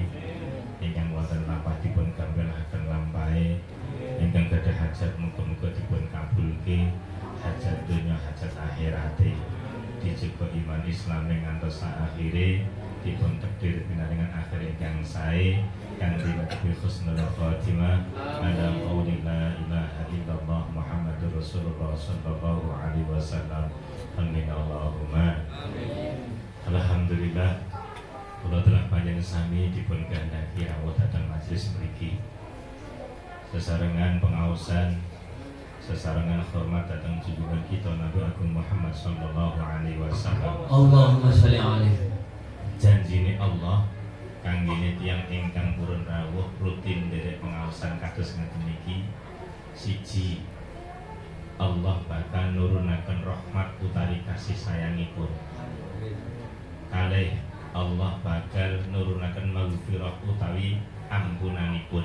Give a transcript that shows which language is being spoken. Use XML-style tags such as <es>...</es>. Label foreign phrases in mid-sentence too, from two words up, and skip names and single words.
<jv>Ingkang wonten lampah dipun gambelaken lampahe. Ingkang gadah hajat muga-muga dipun kabulke. Hajat dunya hajat akhirate. Dijaba iman Islam ngantos akhire. Dipun takdir pinaringan akhir ingkang sae kanthi</jv> <ar>وبحسن الخاتمة على قول لا إله إلا الله محمد رسول الله صلى الله عليه وسلم. آمين اللهم آمين.</ar> <jv>Alhamdulillah, kula telah panjenengan sami dipun gandhaki rawuh dhateng majelis mriki. Sesarengan pengaosan, sesarengan hormat datang junjungan kita Nabi Agung Muhammad</jv> <ar>صلى الله عليه وسلم. اللهم صل عليه.</ar> <jv>Janjine Allah kanggene tiyang ingkang purun rawuh rutin nderek pengaosan kados ngeten iki. Siji, Allah bakal nurunaken rahmat utawi kasih sayangipun. Kalih, Allah bakal nurunaken maghfirah utawi ampunanipun.</jv>